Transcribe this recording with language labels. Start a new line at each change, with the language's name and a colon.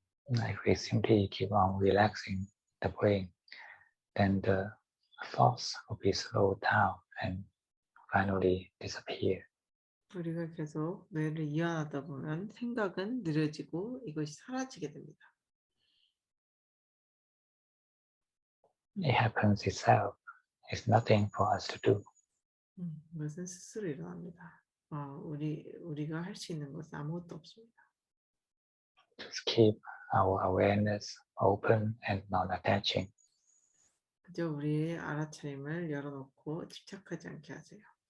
English: If we simply keep on relaxing the brain, then the thoughts will be slowed down and finally disappear.
Korean: 우리가 계속 뇌를 이완하다 보면 생각은 느려지고 이것이 사라지게 됩니다.
English: It happens itself. It's nothing for us to do.
Korean: 이것은 스스로 일어납니다. 우리가 할 수 있는 것은 아무것도 없습니다.
English: Just keep our awareness open and non-attaching.
Korean: 그저 우리의 알아차림을 열어놓고 집착하지 않게 하세요.